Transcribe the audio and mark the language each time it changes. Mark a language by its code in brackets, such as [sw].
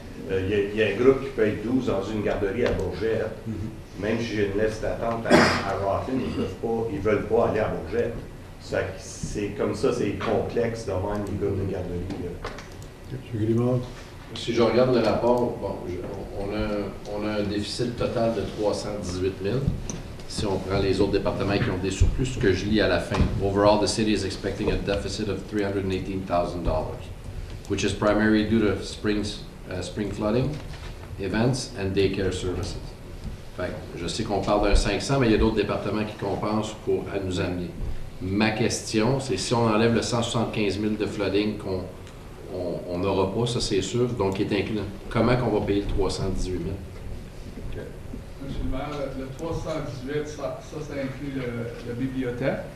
[fr] Il y a un groupe qui peut être 12 dans une garderie à Bourget. Même si j'ai une liste d'attente à Rockland, ils ne veulent pas aller à Bourget. C'est comme ça, c'est complexe de même les groupes de garderie. M. Grimard. Si je regarde le rapport, bon, on a un déficit total de 318 000. Si on prend les autres départements qui ont des surplus, ce que je lis à la fin. [en] Overall, the city is expecting a deficit of $318,000, which is primarily due to spring flooding, events, and daycare services. [fr] Fait que je sais qu'on parle d'un 500, mais il y a d'autres départements qui compensent pour nous amener. Ma question, c'est si on enlève le 175 000 de flooding qu'on n'aura pas, ça c'est sûr, donc qui est inclus. Comment qu'on va payer le 318 000? [en] Okay. [fr] Monsieur le maire, le 318, ça inclut la bibliothèque.